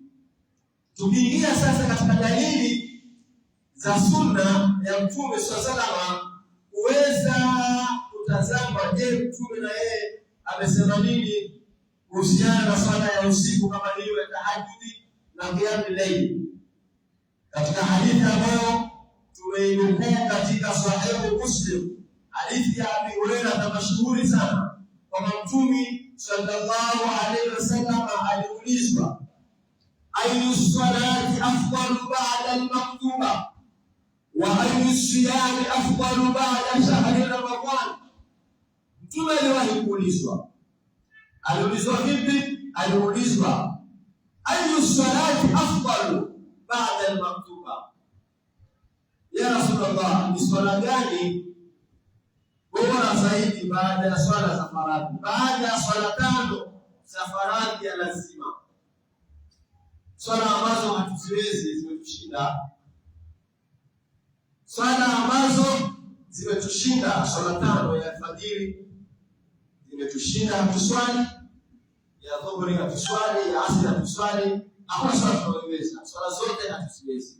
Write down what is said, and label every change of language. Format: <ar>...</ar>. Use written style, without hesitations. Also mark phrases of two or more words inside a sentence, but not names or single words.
<sw>Tukiingia sasa katika dalili za sunna ya Mtume sallallahu kuweza kutazama, je, Mtume na yeye amesema nini kuhusiana na swala ya usiku kama hiyo ya tahajjudi na</sw> <ar>قيام الليل.</ar> <sw>Katika hadithi ambayo tumeinukuu katika Sahih Muslim, hadithi ya Abi Hurairah mashuhuri sana, kwamba Mtume</sw> <ar>صلى الله عليه وسلم</ar> <sw>aliulizwa,</sw> <ar>أي الصلاة أفضل بعد المكتوبة وأي الصيام أفضل بعد شهر رمضان.</ar> <sw>Mtume aliwahi kuulizwa. Aliulizwa vipi? Aliulizwa,</sw> <ar>أي الصلاة أفضل بعد المكتوبة يا رسول الله,</ar> <sw>ni swala gani bora zaidi baada ya swala za faradhi, baada ya swala tano za faradhi ya lazima, swala ambazo hatuziwezi, zimetushinda, swala ambazo zimetushinda, swala tano ya alfajiri zimetushinda, hatuswali, ya dhuhuri hatuswali, ya asri hatuswali, hakuna swala tunayoweza, swala zote hatuziwezi.</sw>